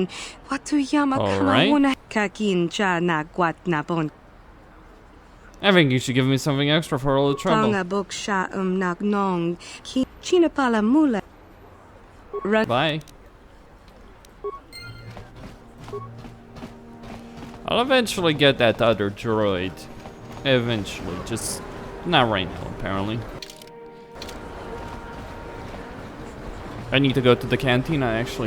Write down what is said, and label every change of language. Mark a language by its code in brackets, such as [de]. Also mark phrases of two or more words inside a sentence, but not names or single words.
[en] Watu yama kama wona kakin cha na kwat na bon. I think you should give me something extra for all the trouble. Tanga bok sha nak nong. Ki chinapala mula. Bye. I'll eventually get that other droid. Eventually, just not right now, apparently. I need to go to the cantina, actually.